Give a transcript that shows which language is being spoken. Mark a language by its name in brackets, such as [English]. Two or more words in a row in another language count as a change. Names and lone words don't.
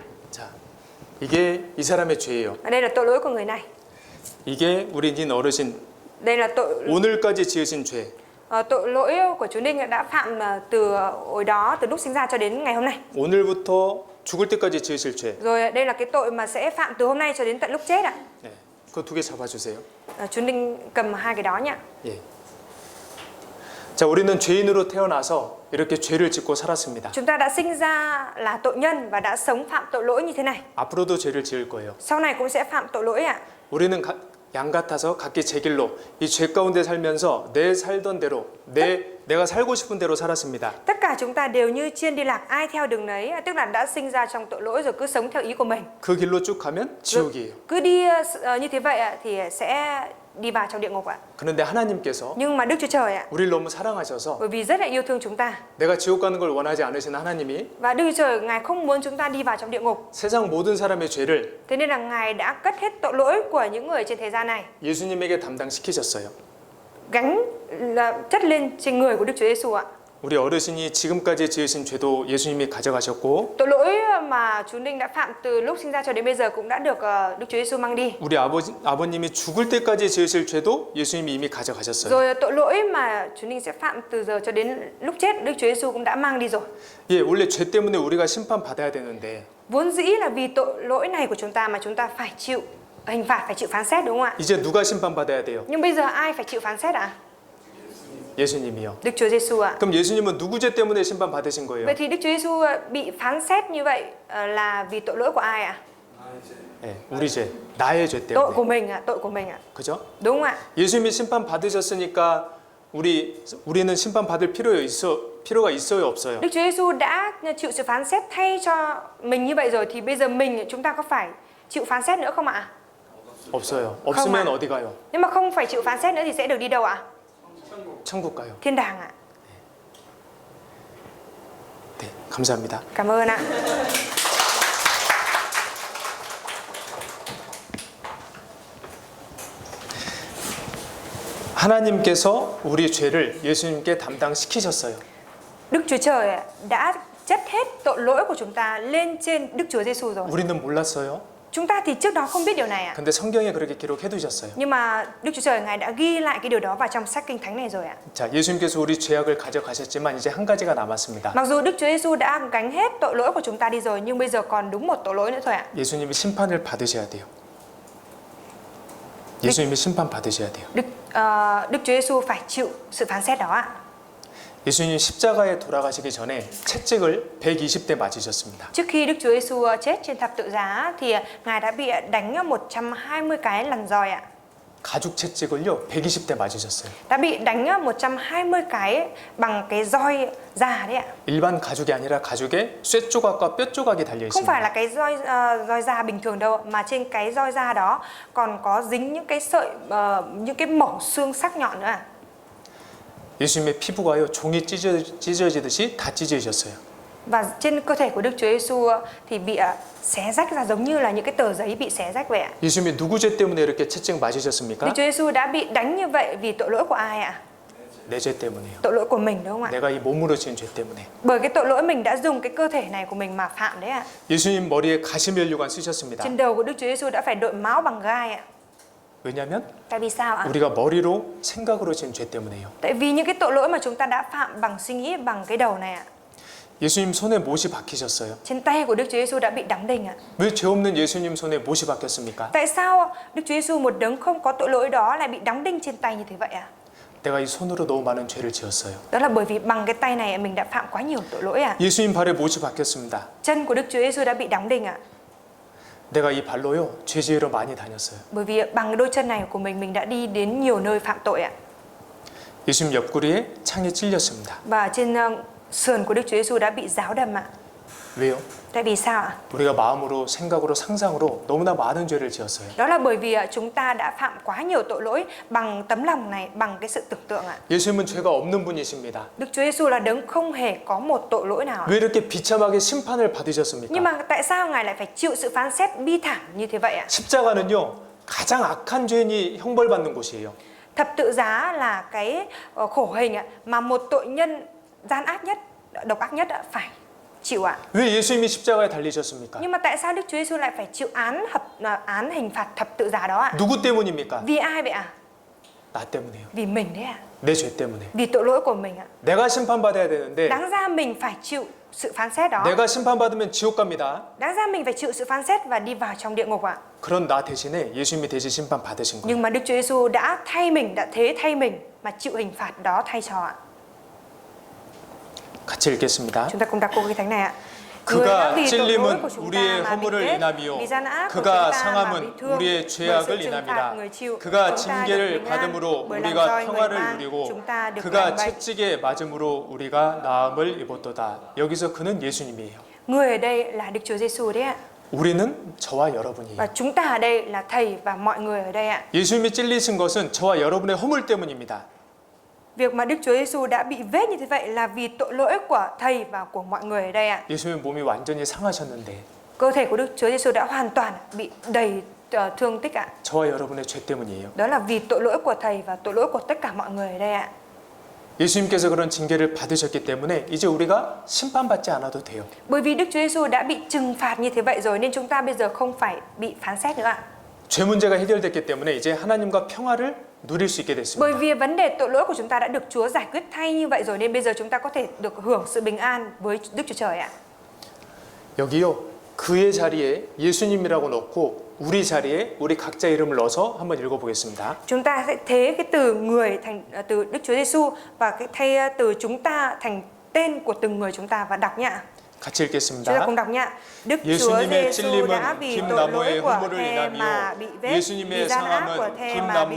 [Korean] 자, 이게 이 사람의 죄예요. [Vietnamese] Đây là tội lỗi của người này. [Korean] 이게 우리 닌 어르신 [Vietnamese] Đây là [Korean] 오늘까지 지으신 죄. [Vietnamese] tội lỗi của chú Ninh đã phạm từ hồi đó, từ lúc sinh ra cho đến ngày hôm nay. [Korean] 오늘부터 죽을 때까지 지으실 죄. [Vietnamese] Rồi đây là cái tội mà sẽ phạm từ hôm nay cho đến tận lúc chết ạ. [Korean] 네, 그거 두 개 잡아주세요. [Vietnamese] Chú Ninh cầm hai cái đó nhá. [Korean] 예. 자, 우리는 죄인으로 태어나서 이렇게 죄를 짓고 살았습니다. [Vietnamese] Chúng ta đã sinh ra là tội nhân và đã sống phạm tội lỗi như thế này. [Korean] 앞으로도 죄를 지을 거예요. [Vietnamese] Sau này cũng sẽ phạm tội lỗi ạ. [Korean] 우리는 양 같아서 각기 제 길로 이 죄 가운데 살면서 내 살던 대로 내가 살고 싶은 대로 살았습니다. [Vietnamese] Tất cả chúng ta đều như chiên đi lạc, ai theo đường đấy, tức là đã sinh ra trong tội lỗi rồi cứ sống theo ý của mình. [Korean] 그 길로 쭉 가면 지옥이에요. [Vietnamese] Cứ đi như thế vậy ạ thì sẽ đi vào trong địa ngục ạ. [Korean] 그런데 하나님께서 [Vietnamese] Nhưng mà Đức Chúa Trời ạ, [Korean] 우리를 너무 사랑하셔서 [Vietnamese] bởi vì rất là yêu thương chúng ta [Korean] 내가 지옥 가는 걸 원하지 않으신 하나님이 [Vietnamese] và Đức Chúa Trời Ngài không muốn chúng ta đi vào trong địa ngục. [Korean] 세상 모든 사람의 죄를 [Vietnamese] Thế nên là Ngài đã cất hết tội lỗi của những người trên thế gian này, [Korean] 예수님에게 담당시키셨어요. [Vietnamese] gánh chất lên trên người của Đức Chúa Giêsu ạ. [Korean] 우리 어르신이 지금까지 지으신 죄도 예수님이 가져가셨고 [Vietnamese] Tội lỗi mà chú Ninh đã phạm từ lúc sinh ra cho đến bây giờ cũng đã được Đức Chúa Giêsu mang đi. [Korean] 우리 아버님이 죽을 때까지 지으실 죄도 예수님이 이미 가져가셨어요. [Vietnamese] Rồi tội lỗi mà chú Ninh sẽ phạm từ giờ cho đến lúc chết, Đức Chúa Giêsu cũng đã mang đi rồi. [Korean] 예, 원래 죄 때문에 우리가 심판 받아야 되는데 [Vietnamese] Vốn dĩ là vì tội lỗi này của chúng ta mà chúng ta phải chịu hình phạt, phải chịu phán xét đúng không ạ? [Korean] 이제 누가 심판 받아야 돼요? [Vietnamese] Nhưng bây giờ ai phải chịu phán xét ạ? [Korean] 예수님이요. [Vietnamese] Đức Chúa Giêsu ạ. [Korean] 그럼 예수님은 누구 죄 때문에 심판 받으신 거예요? [Vietnamese] Vậy thì Đức Chúa Giêsu bị phán xét như vậy là vì tội lỗi của ai ạ? [Korean] 예, 우리 죄, 나의 죄 [Vietnamese] Tội [Korean] 때문에. [Vietnamese] của mình ạ, tội của mình ạ. [Korean] 그죠? [Vietnamese] Đúng không ạ? [Korean] 예수님이 심판 받으셨으니까 우리는 심판 받을 필요가 있어요, 없어요? [Vietnamese] Đức Chúa Giêsu đã chịu sự phán xét thay cho mình như vậy rồi thì bây giờ chúng ta có phải chịu phán xét nữa không ạ? [Korean] 없어요. 없으면 [Vietnamese] ạ. [Korean] 어디 가요? [Vietnamese] Nhưng mà không phải chịu phán xét nữa thì sẽ được đi đâu ạ? [Korean] 천국 가요. [Vietnamese] Thiên đàng ạ. [Korean] 네, 감사합니다. [Vietnamese] Cảm ơn ạ. [Korean] 하나님께서 우리 죄를 예수님께 담당시키셨어요. [Vietnamese] Đức Chúa Trời đã chất hết tội lỗi của chúng ta lên trên Đức Chúa Giêsu rồi. [Korean] 우리는 몰랐어요. [Vietnamese] Chúng ta thì trước đó không biết điều này ạ. [Korean] 근데 성경에 그렇게 기록해 두셨어요. [Vietnamese] Nhưng mà Đức Chúa Trời Ngài đã ghi lại cái điều đó vào trong sách Kinh Thánh này rồi ạ. [Korean] 자, 예수님께서 우리 죄악을 가져가셨지만 이제 한 가지가 남았습니다. [Vietnamese] Mặc dù Đức Chúa Giêsu đã gánh hết tội lỗi của chúng ta đi rồi nhưng bây giờ còn đúng một tội lỗi nữa thôi ạ. [Korean] 예수님이 심판을 받으셔야 돼요. 예수님이 심판 받으셔야 돼요. [Vietnamese] Đức Chúa Giêsu phải chịu sự phán xét đó ạ. [Korean] 예수님 십자가에 돌아가시기 전에 채찍을 120대 맞으셨습니다. [Vietnamese] Trước khi Đức Chúa Giêsu chết trên thập tự giá thì Ngài đã bị đánh 120 cái lần roi ạ. [Korean] 가죽 채찍을요 120대 맞으셨어요. [Vietnamese] đã bị đánh 120 cái bằng cái roi già đấy ạ. [Korean] 일반 가죽이 아니라 가죽에 쇠 조각과 뼈 조각이 달려 [Vietnamese] Không phải [Korean] 있습니다. [Vietnamese] là cái roi da bình thường đâu, mà trên cái roi da đó còn có dính những cái sợi những cái mẩu xương sắc nhọn nữa ạ. [Korean] 예수님의 피부가요 종이 찢어지듯이 다 찢어지셨어요. [Vietnamese] Và trên cơ thể của Đức Chúa Giêsu thì bị xé rách ra giống như là những cái tờ giấy bị xé rách vậy ạ. [Korean] 예수님이 누구 죄 때문에 이렇게 채찍 맞으셨습니까? [Vietnamese] Đức Chúa Giêsu đã bị đánh như vậy vì tội lỗi của ai ạ? [Korean] 내 죄 때문에요. [Vietnamese] Tội lỗi của mình đúng không ạ? [Korean] 내가 이 몸으로 지은 죄 때문에. [Vietnamese] Bởi cái tội lỗi mình đã dùng cái cơ thể này của mình mà phạm đấy ạ. [Korean] 예수님 머리에 가시면류관 쓰셨습니다. [Vietnamese] Trên đầu của Đức Chúa Giêsu đã phải đội máu bằng gai ạ. [Korean] 왜냐하면 [Vietnamese] Tại vì sao ạ? [Korean] 우리가 머리로 생각으로 지은 죄 때문에요. [Vietnamese] Tại vì những cái tội lỗi mà chúng ta đã phạm bằng suy nghĩ, bằng cái đầu này ạ. [Korean] 예수님 손에 못이 박히셨어요. [Vietnamese] Trên tay của Đức Chúa Giêsu đã bị đóng đinh ạ. [Korean] 왜 죄 없는 예수님 손에 못이 박혔습니까? [Vietnamese] Tại sao Đức Chúa Giêsu một đấng không có tội lỗi đó lại bị đóng đinh trên tay như thế vậy ạ? [Korean] 내가 이 손으로 너무 많은 죄를 지었어요. [Vietnamese] Đó là bởi vì bằng cái tay này mình đã phạm quá nhiều tội lỗi ạ. [Korean] 예수님 발에 못이 박혔습니다. [Vietnamese] Chân của Đức Chúa Giêsu đã bị đóng đinh ạ. [Korean] 내가 이 발로요 죄 지으러 많이 다녔어요. [Vietnamese] Bởi vì bằng cái đôi chân này của mình đã đi đến nhiều nơi phạm tội ạ. [Korean] 예수님 옆구리에 창에 찔렸습니다. [Vietnamese] Và trên sườn của Đức Chúa Giêsu đã bị giáo đâm ạ. [Korean] 왜요? [Vietnamese] Tại vì sao ạ? [Korean] 우리가 마음으로, 생각으로, 상상으로 너무나 많은 죄를 지었어요. [Vietnamese] Đó là bởi vì chúng ta đã phạm quá nhiều tội lỗi bằng tấm lòng này, bằng cái sự tưởng tượng ạ. [Korean] 예수님은 죄가 없는 분이십니다. [Vietnamese] Đức Chúa Giêsu là đấng không hề có một tội lỗi nào ạ. [Korean] 왜 이렇게 비참하게 심판을 [Vietnamese] Nhưng [Korean] 받으셨습니까? [Vietnamese] mà tại sao Ngài lại phải chịu sự phán xét bi thảm như thế vậy ạ? [Korean] 십자가는요 가장 악한 죄인이 형벌받는 곳이에요. [Vietnamese] Thập tự giá là cái khổ hình ạ, mà một tội nhân gian ác nhất, độc ác nhất phải chịu ạ. [Korean] 왜 예수님이 십자가에 달리셨습니까? [Vietnamese] Nhưng mà tại sao Đức Chúa Giêsu lại phải chịu án hình phạt thập tự giá đó ạ? [Korean] 누구 때문입니까? [Vietnamese] Vì ai vậy ạ? [Korean] 나 때문에요. [Vietnamese] Vì mình đấy ạ. [Korean] 내 죄 때문에. [Vietnamese] Vì tội lỗi của mình ạ. [Korean] 내가 심판받아야 되는데 [Vietnamese] Đáng ra mình phải chịu sự phán xét đó. [Korean] 내가 심판받으면 지옥 갑니다. [Vietnamese] Đáng ra mình phải chịu sự phán xét và đi vào trong địa ngục ạ. [Korean] 그런 나 대신에 예수님이 대신 심판 받으신 거예요. [Vietnamese] Nhưng mà Đức Chúa Giêsu đã thay mình, đã thế thay mình mà chịu hình phạt đó thay cho ạ. [Korean] 같이 읽겠습니다. [Vietnamese] Chúng ta cùng đọc câu kinh thánh này ạ. Người đã [Korean] 그가 [Vietnamese] vì tội lỗi [Korean] 찔림은 [Vietnamese] của chúng [Korean] 우리의 [Vietnamese] ta mà bị [Korean] 허물을 [Vietnamese] chết, [Korean] 인함이요 [Vietnamese] vì gian ác của [Korean] 그가 [Vietnamese] chúng ta mà bị [Korean] 상함은 [Vietnamese] thương, [Korean] 우리의 [Vietnamese] bởi sự [Korean] 죄악을 [Vietnamese] trừng phạt [Korean] 인함이라 [Vietnamese] người chịu, [Korean] 그가 [Vietnamese] chúng ta được [Korean] 징계를 [Vietnamese] bình an, [Korean] 받음으로 [Vietnamese] bởi lần [Korean] 우리가 [Vietnamese] roi người [Korean] 평화를 [Vietnamese] mang, [Korean] 누리고 [Vietnamese] chúng ta được [Korean] 그가 [Vietnamese] lành bệnh. [Korean] 채찍에 맞음으로 우리가 나음을 입었도다. 여기서 그는 예수님이에요. [Vietnamese] Người ở đây là Đức Chúa Giêsu đấy ạ. [Korean] 우리는 저와 여러분이에요. [Vietnamese] Và chúng ta ở đây là thầy và mọi người ở đây ạ. [Korean] 예수님이 찔리신 것은 저와 여러분의 허물 때문입니다. [Vietnamese] Việc mà Đức Chúa Giêsu đã bị vết như thế vậy là vì tội lỗi của thầy và của mọi người ở đây ạ. [Korean] 예수님 몸이 완전히 상하셨는데 [Vietnamese] Cơ thể của Đức Chúa Giêsu đã hoàn toàn bị đầy thương tích ạ. [Korean] 저와 여러분의 죄 때문이에요. [Vietnamese] Đó là vì tội lỗi của thầy và tội lỗi của tất cả mọi người ở đây ạ. [Korean] 예수님께서 그런 징계를 받으셨기 때문에 이제 우리가 심판받지 않아도 돼요. [Vietnamese] Bởi vì Đức Chúa Giêsu đã bị trừng phạt như thế vậy rồi nên chúng ta bây giờ không phải bị phán xét nữa ạ. [Korean] 죄 문제가 해결됐기 때문에 이제 하나님과 평화를 누릴 수 있게 됐습니다. [Vietnamese] Bởi vì vấn đề tội lỗi của chúng ta đã được Chúa giải quyết thay như vậy rồi nên bây giờ chúng ta có thể được hưởng sự bình an với Đức Chúa Trời ạ. [Korean] 여기요 그의 자리에 예수님이라고 넣고 우리 자리에 우리 각자 이름을 넣어서 한번 읽어보겠습니다. [Vietnamese] Chúng ta sẽ thế cái từ người thành từ Đức Chúa Giêsu và cái thay từ chúng ta thành tên của từng người chúng ta và đọc nhá. [Korean] 같이 [Vietnamese] Chúng ta [Korean] 읽겠습니다. [Vietnamese] cùng đọc nhá. Đức Chúa [Korean] 예수님의 [Vietnamese] Giêsu đã [Korean] 찔림은 [Vietnamese] vì tội lỗi [Korean] 김나무의 [Vietnamese] của [Korean] 허물을 [Vietnamese] thề mà bị [Korean] 인하며 [Vietnamese] vết, vì [Korean] 예수님의 [Vietnamese] gian ác của [Korean] 상함은 [Vietnamese] thề mà bị